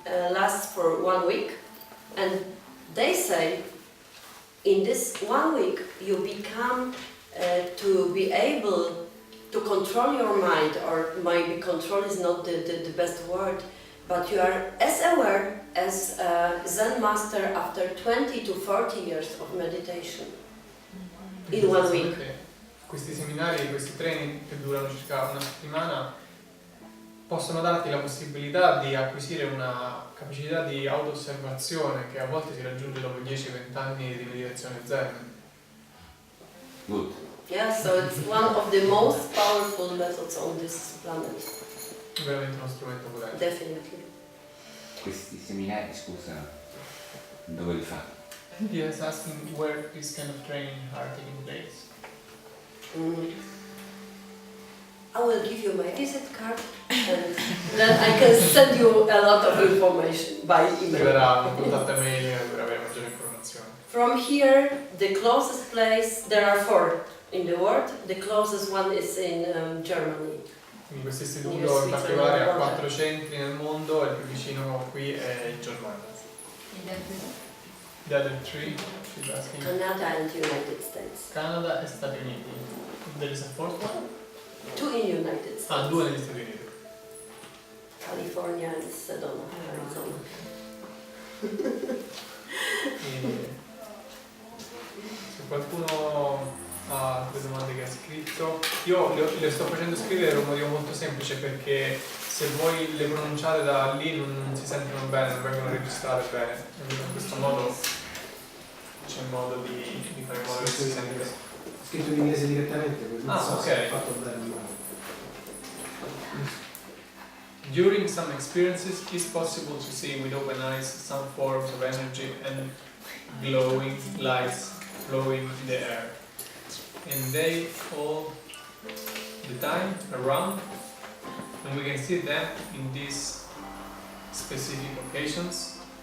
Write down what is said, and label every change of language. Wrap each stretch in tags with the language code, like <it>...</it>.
<en>lasts for 1 week, and they say in this 1 week you become to be able to control your mind, or maybe control is not the best word, but you are as aware as a Zen master after 20 to 40 years of meditation in 1 week.</en> <it>Questi seminari, questi training che durano circa una settimana possono darti la possibilità di acquisire una capacità di auto-osservazione che a volte si raggiunge dopo 10-20 anni di meditazione zen.</it> <en>Good. Yeah, so it's one of the most powerful methods on this planet.</en> <it>È veramente uno strumento potente.</it> <en>Definitely.</en> <it>Questi seminari, scusa, dove li fa?</it> <en>He is asking where this kind of training are taking place. I will give you my visit card and then I can send you a lot of information by email.</en> <it>Arriverà un contatto email per avere maggiori informazioni.</it> <en>From here, the closest place, there are 4 in the world. The closest one is in Germany.</en> <it>Quindi questo istituto in particolare ha 4 centri nel mondo e il più vicino qui è in Germania.</it> <en>The other 3, she's asking. Canada and United States.</en> <it>Canada e Stati Uniti.</it> <en>There is a fourth one? 2 in United States.</en> <it>Ah, 2 negli Stati Uniti.</it> <en>California and Sedona, Arizona.</en> <it>E se qualcuno ha altre domande che ha scritto, io le sto facendo scrivere per un motivo molto semplice, perché se voi le pronunciate da lì non si sentono bene, non vengono registrate bene. E in questo modo c'è modo di fare in modo che si sente. Scritto in inglese direttamente, quindi non so se ok. è fatto bene o male.</it> <en>During some experiences, it's possible to see with open eyes some forms of energy and glowing lights flowing in the air. And they all the time around, and we can see them in these specific occasions.</en>